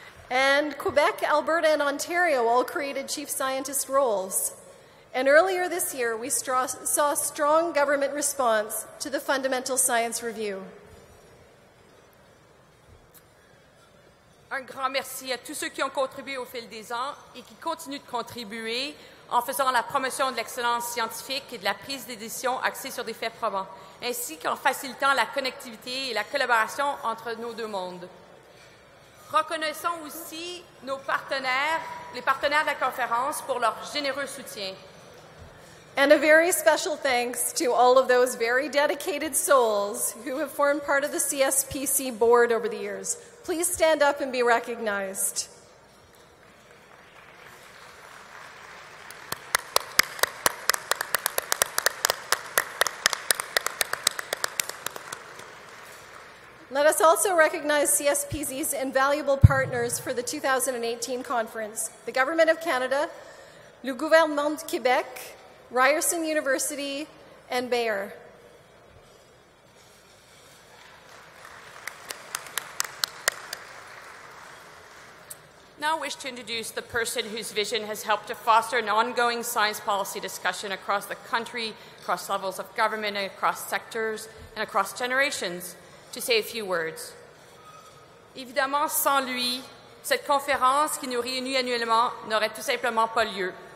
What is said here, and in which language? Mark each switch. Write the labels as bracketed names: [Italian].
[English] And Quebec, Alberta, and Ontario all created chief scientist roles. And earlier this year, we saw a strong government response to the Fundamental Science Review. [French] Un grand merci à tous ceux qui ont contribué au fil des ans et qui continuent de contribuer en faisant la promotion de l'excellence scientifique et de la prise de décision axée sur des faits probants, ainsi qu'en facilitant la connectivité et la collaboration entre nos deux mondes. Reconnaissons aussi nos partenaires, les partenaires de la conférence, pour leur généreux soutien. [English] And a very special thanks to all of those very dedicated souls who have formed part of the CSPC board over the years. Please stand up and be recognized. Let us also recognize CSPC's invaluable partners for the 2018 conference: the Government of Canada, le Gouvernement de Québec, Ryerson University, and Bayer. Now I wish to introduce the person whose vision has helped to foster an ongoing science policy discussion across the country, across levels of government, and across sectors, and across generations. to say a few words. [French] Évidemment, sans lui, cette conférence qui nous réunit annuellement n'aurait tout simplement pas lieu.